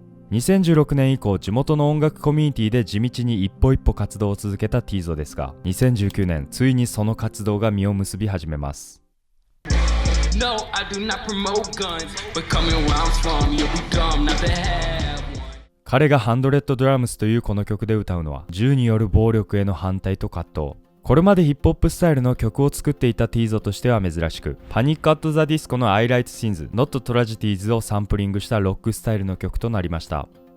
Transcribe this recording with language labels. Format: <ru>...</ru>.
<ja>2016年以降、地元の音楽コミュニティで地道に一歩一歩活動を続けたティーゾですが、2019年ついにその活動が実を結び始めます。</ja> <en>No, I do not promote guns, but coming where I'm from, you'll be dumb not to have one.</en> <ja>彼が100 Drums というこの曲で歌うのは銃による暴力への反対と葛藤。これまでヒップホップスタイルの曲を作っていたティーゾとしては珍しく、パニック・アット・ザ・ディスコの I Write Sins, Not Tragedies をサンプリングしたロックスタイルの曲となりました。</ja>